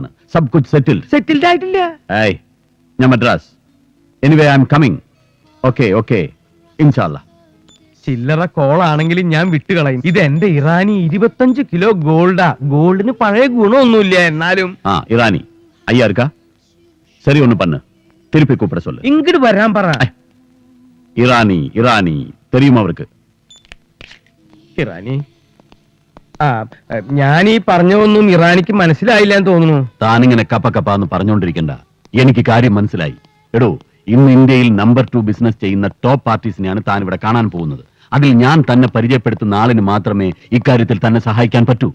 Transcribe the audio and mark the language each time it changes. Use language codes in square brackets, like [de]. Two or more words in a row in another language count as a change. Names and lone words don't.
[hi] सब कुछ [ml] സെറ്റിൽഡ് ആയിട്ടില്ല. ഞാൻ മദ്രാസ്. [en] anyway I am coming. [ar] ഓക്കെ إن شاء الله. [ml] ചില്ലറ കോളാണെങ്കിലും ഞാൻ വിട്ടുകളയും. ഇത് എന്റെ ഇറാനി 25 കിലോ ഗോൾഡാ. ഗോൾഡിന് പഴയ ഗുണമൊന്നുമില്ല, എന്നാലും. [ta] ഇറാനി ஐயா இருக்கா? சரி ஒண்ணு பண்ணு, திருப்பி கூப்பிட சொல்லு. [ml] ഇങ്ങോട്ട് വരാൻ പറ. [ta] இரானி தெரியுமா அவருக்கு? [ml] ഇറാനി ഞാൻ ഈ പറഞ്ഞതൊന്നും ഇറാനിക്ക് മനസ്സിലായില്ല എന്ന് തോന്നുന്നു. താനിങ്ങനെ കപ്പന്ന് പറഞ്ഞുകൊണ്ടിരിക്കണ്ട. എനിക്ക് കാര്യം മനസ്സിലായി. എടോ, ഇന്ന് ഇന്ത്യയിൽ [en] number 2 business [ml] ചെയ്യുന്ന [en] top partiesineyaanu [ml] താൻ ഇവിടെ കാണാൻ പോകുന്നത്. അതിൽ ഞാൻ തന്നെ പരിചയപ്പെടുത്തുന്ന ആളിന് മാത്രമേ ഇക്കാര്യത്തിൽ തന്നെ സഹായിക്കാൻ പറ്റൂ.